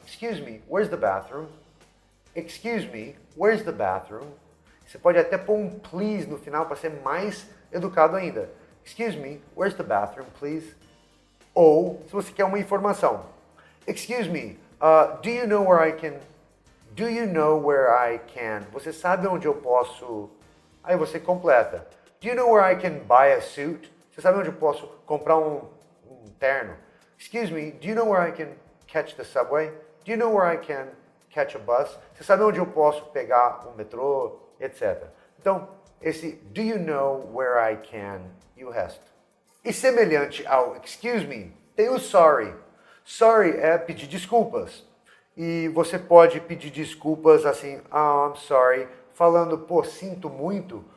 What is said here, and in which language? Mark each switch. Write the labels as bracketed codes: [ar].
[en] Excuse me, where's the bathroom? Excuse me, where's the bathroom? [pt] Você pode até pôr um please no final para ser mais educado ainda. [en] Excuse me, where's the bathroom, please? [pt] Ou, se você quer uma informação. [en] Excuse me, do you know where I can... Do you know where I can... [pt] Você sabe onde eu posso... Aí você completa. [en] Do you know where I can buy a suit? [pt] Você sabe onde eu posso comprar um terno? [en] Excuse me, do you know where I can catch the subway? Do you know where I can catch a bus? [pt] Você sabe onde eu posso pegar um metrô, etc. Então, esse [en] do you know where I can [pt] e o resto. E semelhante ao excuse me, tem o sorry. Sorry é pedir desculpas. E você pode pedir desculpas assim, [en] I'm sorry, [pt] falando, pô, sinto muito.